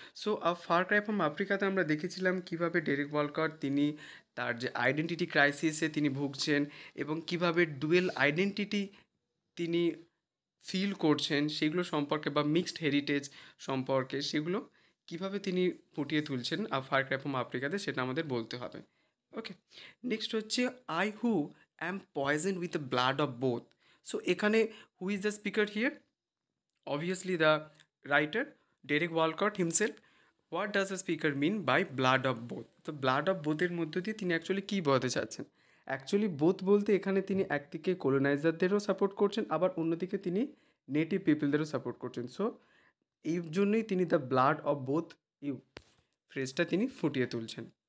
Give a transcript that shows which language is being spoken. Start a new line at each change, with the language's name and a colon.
Bangla: So a Far Cry from আফ্রিকাতে আমরা দেখেছিলাম কীভাবে ডেরেক ওয়ালকট তিনি তার যে আইডেন্টিটি ক্রাইসিসে তিনি ভুগছেন এবং কিভাবে ডুয়েল আইডেন্টিটি তিনি ফিল করছেন সেগুলো সম্পর্কে, বা মিক্সড হেরিটেজ সম্পর্কে, সেগুলো কিভাবে তিনি ফুটিয়ে তুলছেন ফার ক্রাই ফ্রম আফ্রিকাতে, সেটা আমাদের বলতে হবে।
English: Okay, next হচ্ছে I who am poison with the blood of both. So এখানে who is the speaker here? Obviously the writer Derek Walcott himself. What does the speaker mean by blood of both?
Bangla: তো blood of বোথের মধ্য দিয়ে তিনি actually কী বোঝাতে চাচ্ছেন? Actually both বলতে এখানে তিনি একদিকে কলোনাইজারদেরও সাপোর্ট করছেন, আবার অন্যদিকে তিনি নেটিভ পিপলদেরও সাপোর্ট করছেন। সো এই জন্যই তিনি দ্য ব্লাড অফ বোথ এই ফ্রেজটা তিনি ফুটিয়ে তুলছেন।